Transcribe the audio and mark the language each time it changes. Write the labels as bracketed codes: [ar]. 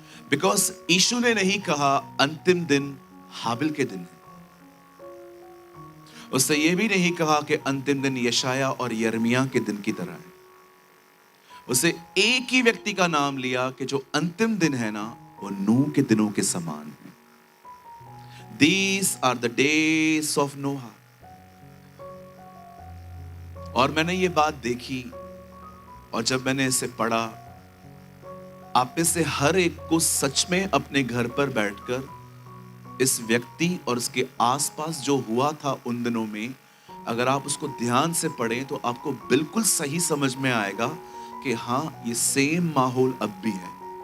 [hi] Because यीशु ने नहीं कहा अंतिम दिन हाबिल के दिन है। उसने ये भी नहीं कहा कि अंतिम दिन यशाया और यर्मिया के दिन की तरह है। उसे एक ही व्यक्ति का नाम लिया कि जो अंतिम दिन है ना, वो नूह के दिनों के समान है। [en] These are the days of Noah। [hi] और मैंने ये बात देखी, और जब मैंने इसे पढ़ा, आप में से हर एक को सच में अपने घर पर बैठकर इस व्यक्ति और उसके आसपास जो हुआ था उन दिनों में, अगर आप उसको ध्यान से पढ़ें तो आपको बिल्कुल सही समझ में आएगा कि हाँ, ये सेम माहौल अब भी है।